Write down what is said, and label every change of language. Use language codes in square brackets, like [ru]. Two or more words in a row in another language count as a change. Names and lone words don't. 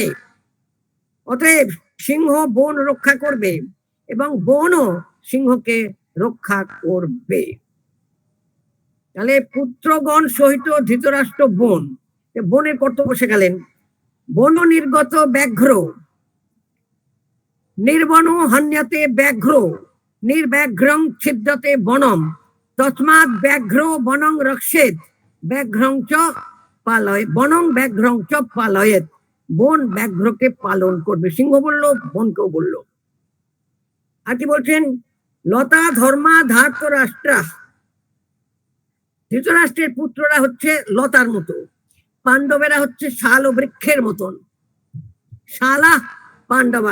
[bn] অতএব সিংহ বন রক্ষা করবে, এবং বনও সিংহকে রক্ষা করবে। তাহলে পুত্রগণ সহিত ধৃতরাষ্ট্র বন, বনের কর্তব্য শেখালেন। বন নির্গত ব্যাঘ্র, [sa] নির্বন হন্যতে ব্যাঘ্র, নির্ব্যাঘ্রং ছিদ্যতে বনম, তস্মাৎ ব্যাঘ্র বনং রক্ষেত, ব্যাঘ্রং চ পালয়, বনং ব্যাঘ্রং চ পালয়েত। [bn] বন ব্যাঘ্রকে পালন করবে। সিংহ বললো, বনকেও বললো। আর কি বলছেন, [sa] লতা ধর্মা ধার্ত রাষ্ট্রা। [bn] ধৃতরাষ্ট্রের পুত্ররা হচ্ছে লতার মতো, পাণ্ডবেরা হচ্ছে শাল ও বৃক্ষের মতন, [sa] শালা পাণ্ডবা।